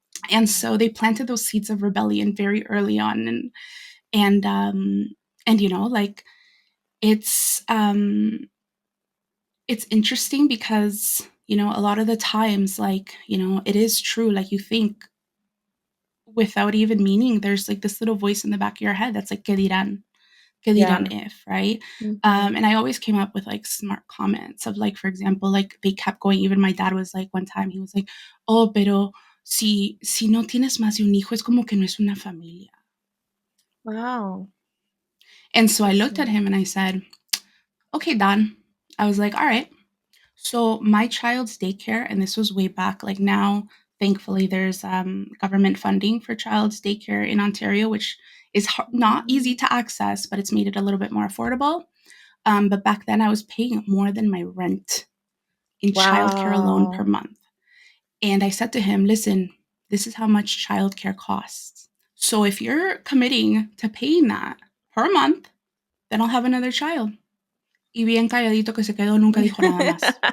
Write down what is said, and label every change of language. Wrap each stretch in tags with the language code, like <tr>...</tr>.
<en>And so they planted those seeds of rebellion very early on, and like it's it's interesting because a lot of the times, like, it is true, like you think without even meaning, there's like this little voice in the back of your head that's like que dirán Yeah. if, right? Mm-hmm. And I always came up with like smart comments of like, for example, like they kept going.</en> <es>Even my dad was like, one time he was like, oh, pero si no tienes más de un hijo, es como que no es una familia.</es> <en>Wow. And so I looked at Interesting. him and I said, okay, Don. I was like, all right. So my child's daycare, and this was way back, like now, thankfully, there's government funding for child's daycare in Ontario, which is not easy Mm. to access, but it's made it a little bit more affordable. But back then, I was paying more than my rent in childcare alone per Wow. month. And I said to him, listen, this is how much childcare costs. So if you're committing to paying that per month, then I'll have another child.</en> <es>Y bien calladito que se quedó, nunca dijo nada más.</es>